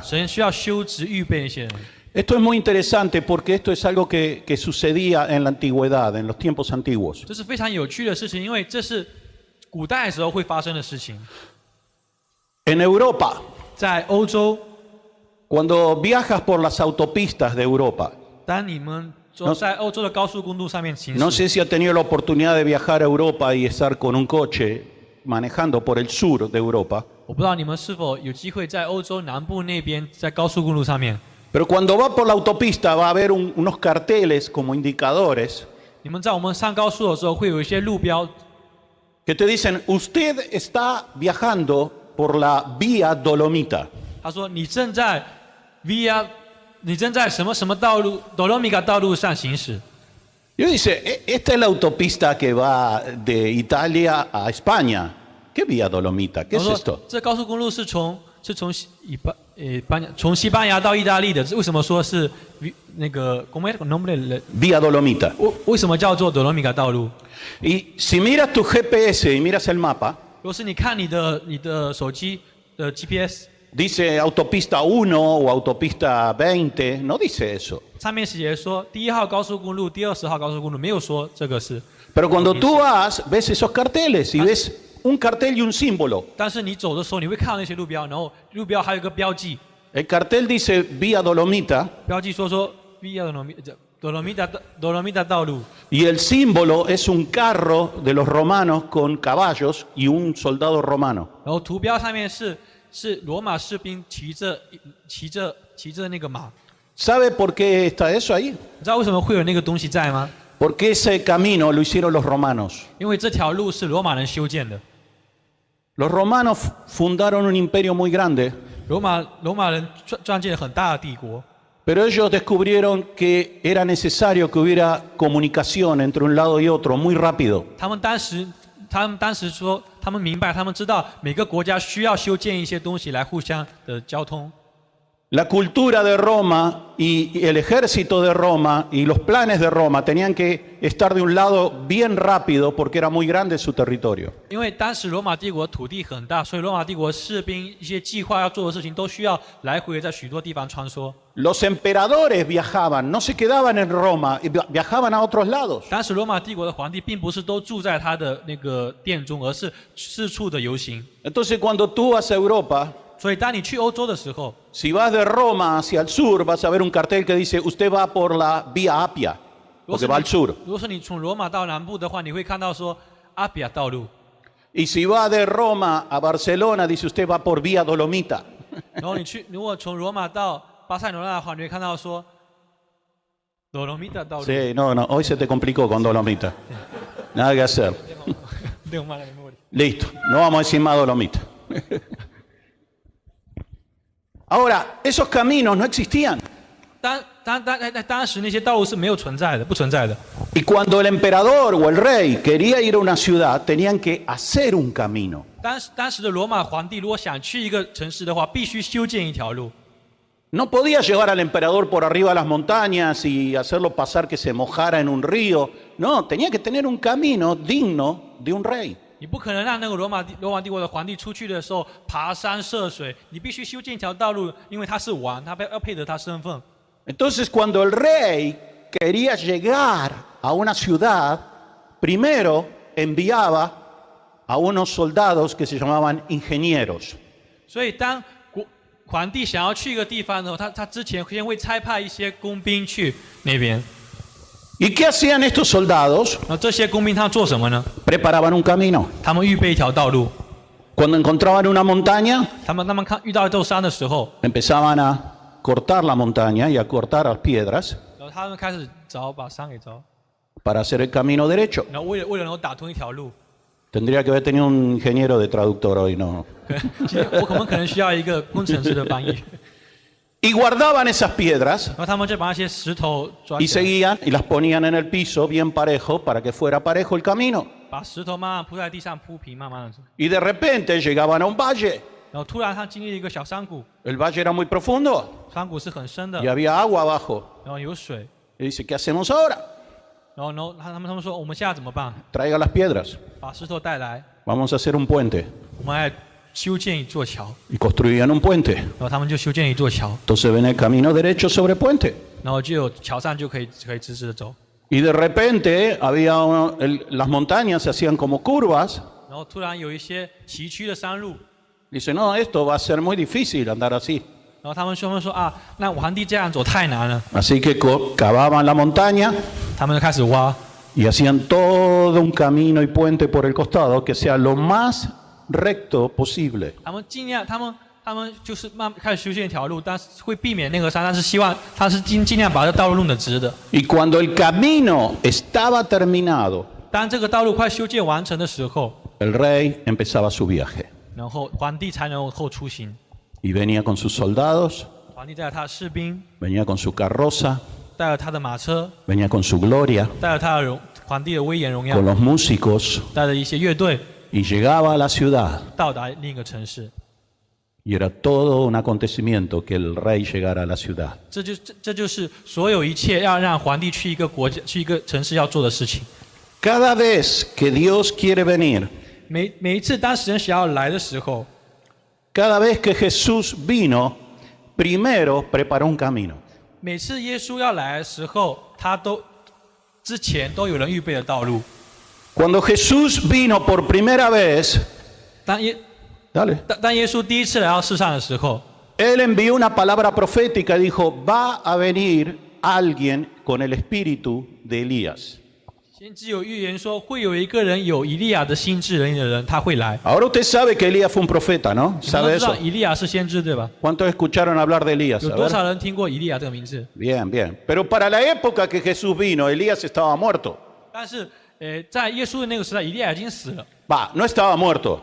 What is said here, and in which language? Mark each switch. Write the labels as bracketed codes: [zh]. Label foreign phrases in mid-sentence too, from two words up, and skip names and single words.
[zh] 神需要修直预备一些人。 [es] Esto es muy interesante porque esto es algo que sucedía en la antigüedad, en los tiempos antiguos. [zh] 这是非常有趣的事情，因为这是古代的时候会发生的事情。 [es] En Europa, [zh] 在欧洲， [es] cuando viajas por las autopistas de Europa, [zh] 当你们在欧洲的高速公路上面行 [es] no [zh] 驶， [es] sé si has tenido la oportunidad de viajar a Europa y estar con un coche manejando por el sur de Europa. [zh] 我不知道你们是否有机会在欧洲南部那边在高速公路上面， [es] Pero cuando va por la autopista va a haber unos carteles como indicadores [zh] 你们在我们上高速的时候会有一些路标， [es] que te dicen, usted está viajando por la vía Dolomita. [zh] 他说你正在 via， 你正在什么什么道路 Dolomica 道路上行驶。 [es] Y dice, esta es la autopista que va de Italia a España. ¿Qué vía Dolomita? ¿Qué [zh] 我 [es] es [zh] 说 [es] esto? [zh] 这高速公路是从西班牙到意大利的，为什么说是那个 [es] ¿cómo es el nombre？ Vía Dolomita. [zh] 为什么叫做 Dolomica 道路？ [es] Y si miras tu GPS y miras el mapa, [zh] 如果是你看你的手机的 GPS， [es] dice autopista 1 o autopista 20, no dice eso. [zh] 上面写说第1号高速公路、第20号高速公路，没有说这个是。 [es] Pero cuando tú vas, ves esos carteles y ves un cartel y un símbolo. [zh] 但是你走的时候，你会看到那些路标，然后路标还有一个标记， [es] El cartel dice Vía Dolomita [zh] 标记说 Via Dolomita 道路， [es] y el símbolo es un carro de los romanos con caballos y un soldado romano. [zh] 然后图标上面是罗马士兵骑着那个马。 [es] ¿Sabe por qué está eso ahí? [zh] 你知道为什么会有那个东西在吗？ [es] Porque ese camino lo hicieron los romanos. [zh] 因为这条路是罗马人修建的。 [es] Los romanos fundaron un imperio muy grande, [zh] 罗马人创建了很大的帝国， [es] pero ellos descubrieron que era necesario que hubiera comunicación entre un lado y otro muy rápido. [zh] 他们当时说，他们明白，他们知道每个国家需要修建一些东西来互相的交通。 [es] La cultura de Roma y el ejército de Roma y los planes de Roma tenían que estar de un lado bien rápido porque era muy grande su territorio. [zh] 因为当时罗马帝国土地很大，所以罗马帝国士兵一些计划要做的事情都需要来回在许多地方穿梭。 [es] Los emperadores viajaban, no se quedaban en Roma, viajaban a otros lados. [zh] 当时罗马帝国的皇帝并不是都住在他的那个殿中，而是四处的游行。 [es] Entonces cuando tú vas a Europa, [zh] 所以当你去欧洲的时候， [es] si vas de Roma hacia el sur, vas a ver un cartel que dice, usted va por la vía Apia, [zh] 如果 [es] porque [zh] 是 [es] va al sur. [zh] 如果是你从罗马到南部的话，你会看到说阿比亚道路。 [es] Y si va de Roma a Barcelona, dice, usted va por vía Dolomita. [zh] 然后如果从罗马到巴塞罗那的话，你会看到说罗罗米达道路。 [es] Sí, no, hoy se te complicó con Dolomita. Nada que hacer. tengo mala memoria. Listo, no vamos a decir más Dolomita. Ahora, esos caminos no existían. [zh] 当时那些道路是没有存在的，不存在的。 [es] Y cuando el emperador o el rey quería ir a una ciudad, tenían que hacer un camino. [zh] 当时的罗马皇帝如果想去一个城市的话，必须修建一条路。 [es] No podía llevar al emperador por arriba de las montañas y hacerlo pasar que se mojara en un río. No, tenía que tener un camino digno de un rey. [zh] 你不可能让那个罗马帝国的皇帝出去的时候爬山涉水，你必须修建一条道路，因为他是王，他要配得他身份。 [es] Entonces, cuando el rey quería llegar a una ciudad, primero enviaba a unos soldados que se llamaban ingenieros. [zh] 所以当皇帝想要去一个地方的时候，他之前先会差派一些工兵去那边。 [es] ¿Y qué hacían estos soldados? [zh] 那这些工兵他做什么呢？ [es] Preparaban un camino. [zh] 他们预备一条道路。 [es] Cuando encontraban una montaña, [zh] 他们遇到一座山的时候， [es] empezaban a cortar la montaña y a cortar las piedras [zh] 然后他们开始把山给凿， [es] para hacer el camino derecho. [zh] 然后为了能够打通一条路， [es] Tendría que haber tenido un ingeniero de traductor hoy, ¿no? [zh] 我们可能需要一个工程师的翻译。 [es] Y guardaban esas piedras [zh] 然后他们就把那些石头抓 [es] y [zh] 起来， [es] seguían y las ponían en el piso bien parejo para que fuera parejo el camino. [zh] 把石头慢慢铺在地上铺平，慢慢的。 [es] Y de repente llegaban a un valle. [zh] 然后突然他经历了一个小山谷， [es] El valle era muy profundo [zh] 山谷是很深的 [es] y，había agua abajo. [zh] 然后有水， [es] Y dice, ¿qué hacemos ahora? [zh] 然后他们说我们现在怎么办？ [es] Traiga las piedras. [zh] 把石头带来， [es] Vamos a hacer un puente. [zh] 我们来修建一座桥。 [es] Y construían un puente. [zh] 然后他们就修建一座桥， [es] Entonces ven el camino derecho sobre puente. [zh] 然后就有桥上就可以直直的走。 [es] Y de repente las montañas se hacían como curvas. [zh] 然后突然有一些崎岖的山路， [es] Dice, no, esto va a ser muy difícil andar así. [zh] 然后他们说啊，那皇帝这样走太难了， [es] Así que cavaban la montaña [zh] 他们就开始挖， [es] y hacían todo un camino y puente por el costado que sea lo más recto posible. [zh] 他们他们就是开始修建一条路，但是会避免那个山，但是希望他是尽量把这道路弄得直的。 [es] Y cuando el camino estaba terminado, [zh] 当这个道路快修建完成的时候， [es] el rey empezaba su viaje [zh] 然后皇帝才能够出行。 [es] y venía con sus soldados, [zh] 皇帝带着他的士兵， [es] venía con su carroza, [zh] 带着他的马车， [es] venía con su gloria, [zh] 带着他的皇帝的威严荣耀 [es] con，los músicos [zh] 带着一些乐队， [es] y llegaba a la ciudad. [zh] 到达另一个城市。 [es] Y era todo un acontecimiento que el rey llegara a la ciudad. [zh] 这就是所有一切要让皇帝去一个国家、去一个城市要做的事情。 [es] Cada vez que Dios quiere venir, [zh] 每一次当神想要来的时候， [es] cada vez que Jesús vino, primero preparó un camino. [zh] 每次耶稣要来的时候，之前都有人预备了道路。 [es] Cuando Jesús vino por primera vez, [zh] 当耶 [es] dale, [zh] 当耶稣第一次来到世上的时候， [es] Él envió una palabra profética y dijo, va a venir alguien con el espíritu de Elías. [zh] 先知有预言说，会有一个人有以利亚的心智能力的人，他会来。 [es] Ahora usted sabe que Elías fue un profeta, ¿no? [zh] 你们都 [es] ¿Sabe [zh] 知道 [es] eso? [zh] 以利亚是先知对吧？ [es] ¿Cuántos escucharon hablar de Elías? [zh] 有 [es] A [zh] 多 [es] ver. [zh] 少人听过以利亚这个名字？ [es] Bien, bien. Pero para la época que Jesús vino, Elías estaba muerto. [zh] 但是，在耶稣的那个时代，以利亚已经死了。 [es] Va, no estaba muerto.